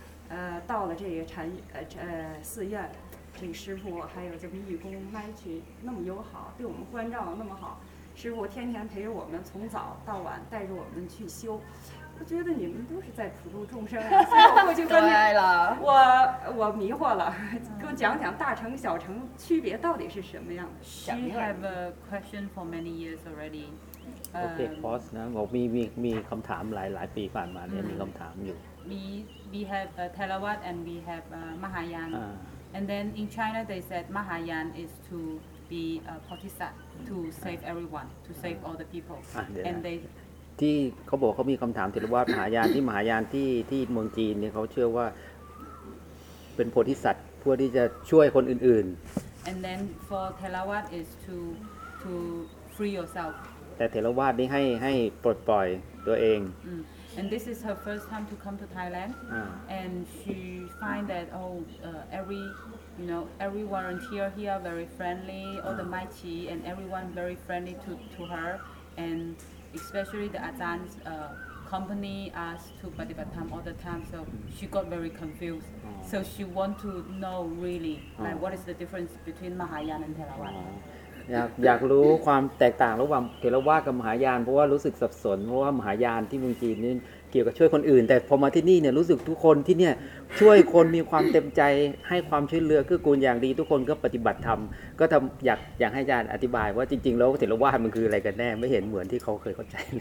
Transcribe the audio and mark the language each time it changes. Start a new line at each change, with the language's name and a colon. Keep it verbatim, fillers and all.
Chinese: 呃，到了这个禅呃呃寺院，这个师父还有这个义工Matthew那么友好，对我们关照那么好，师父天天陪着我们从早到晚，带着我们去修。我觉得你们都是在普度众生、啊，所以我过去跟你，我我迷惑了，给我讲讲大乘小乘区别到底是什么样的。
English: She have a question for many years already.
Thai: โอเค pause นะบอกมีมีมีคำถามหลายหลายปีผ่านมาเนี่ยมีคำถามอยู่
English: We we have uh, Theravada and we have uh, Mahayana, ah. and then in China they said Mahayana is to be a bodhisattva, to save everyone, to save all the people, ah, yeah. and they.
Thai: ที่เขาบอกเขามีคำถามเทรวาสมหายานที่มหายานที่ที่เมืองจีนเนี่ยเขาเชื่อว่าเป็นโพธิสัตว์เพื่อที่จะช่วยคนอื่นๆ
English: And then for Theravada is to to free yourself.
Thai: แต่เทรวาสนี่ให้ให้ปลดปล่อยตัวเอง mm.
English: And this is her first time to come to Thailand, ah. and she find that oh, uh, every, you know, every volunteer here very friendly, all the Maichi and everyone very friendly to, to her, and especially the Ajahns uh, company asked to Patipatam all the time, so she got very confused. So she want to know really like what is the difference between Mahayana and Theravada.
Thai: อยากอยากรู้ความแตกต่างระหว่างเถรวาทกับมหายานเพราะว่ารู้สึกสับสนเพราะว่ามหายานที่เมืองจีนนี่เกี่ยวกับช่วยคนอื่นแต่พอมาที่นี่เนี่ยรู้สึกทุกคนที่เนี่ยช่วยคนมีความเต็มใจให้ความช่วยเหลือเกื้อกูลอย่างดีทุกคนก็ปฏิบัติธรรมก็ทำอยากอยากให้อาจารย์อธิบายว่าจริงๆแล้วเถรวาทมันคืออะไรกันแน่ไม่เห็นเหมือนที่เขาเคยเข้าใจ